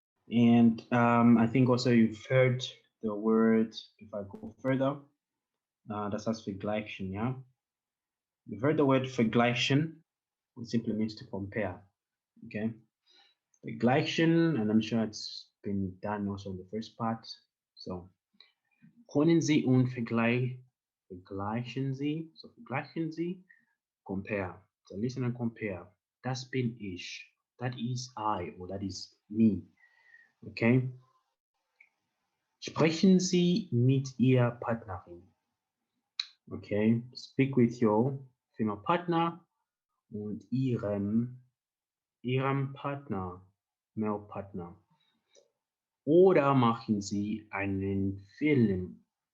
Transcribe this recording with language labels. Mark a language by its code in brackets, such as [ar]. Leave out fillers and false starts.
[en] And I think also you've heard the word, if I go further, that starts vergleichen, yeah? You've heard the word vergleichen, it simply means to compare, okay? Vergleichen, and I'm sure it's been done also in the first part. [de] So, können Sie und vergleichen Sie, so vergleichen Sie, compare. [en] So listen and compare. [de] Das bin ich, [en] that is I, or that is me, okay? [de] Sprechen Sie mit Ihrer Partnerin. [en] Okay, speak with your female partner [de] und ihrem Partner, [en] male Partner. [de] Oder machen Sie einen Film.